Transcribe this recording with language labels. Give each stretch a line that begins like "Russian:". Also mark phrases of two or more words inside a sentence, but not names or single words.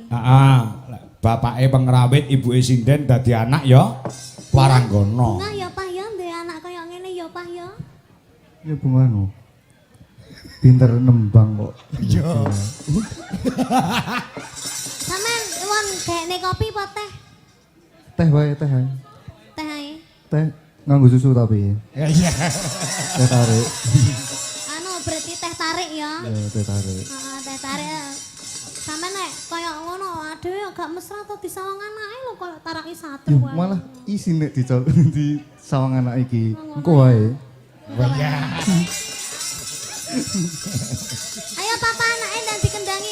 Javanese: bapake pengrawit ibuke sinden dadi anak ya waranggana Nah ya Pak ya duwe anak kaya ngene ya Pak ya. Ya bunganu. Pinter nembang kok. iya Sampeyan won gekne kopi apa teh? Teh wae, teh wae. Teh ae. Teh nganggo susu tapi. iya Teh tarik. Anu berarti teh tarik ya. Ya, teh tarik. Heeh, teh tarik. Sampeyan nek kaya ngono aduh gak mesra to disawang anake lho kaya taraki satru Yuh, wae. malah isi nek di sawang anak iki. Engko wae. Ayo papa anake dan dikendangi.